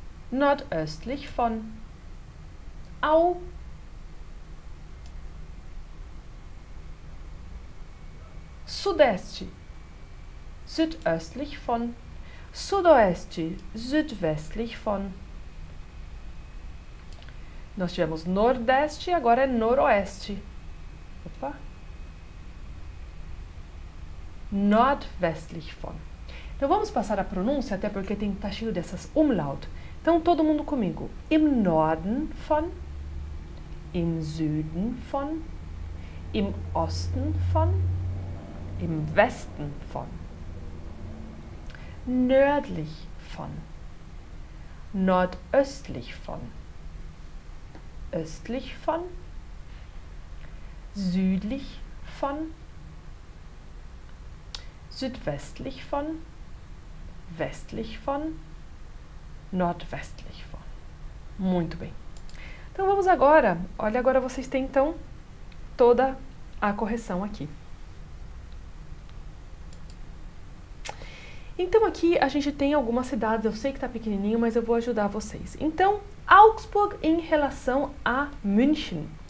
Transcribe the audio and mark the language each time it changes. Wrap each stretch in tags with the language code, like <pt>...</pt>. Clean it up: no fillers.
<de>Nordöstlich von,</de> <pt>ao Sudeste,</pt> <de>südöstlich von, Sudoeste, südwestlich von.</de> <pt>Nós tivemos Nordeste, agora é Noroeste. Opa.</pt> <de>Nordwestlich von.</de> <pt>Então vamos passar a pronúncia, até porque tem tá cheio dessas Umlaut. Então todo mundo comigo.</pt> <de>Im Norden von, im Süden von, im Osten von, im Westen von, nördlich von, nordöstlich von, östlich von, südlich von, südwestlich von, westlich von, nordwestlich von.</de> <pt>Muito bem. Então vamos agora, olha, agora vocês têm então toda a correção aqui. Então aqui a gente tem algumas cidades, eu sei que está pequenininho, mas eu vou ajudar vocês. Então, Augsburg em relação a München.</pt>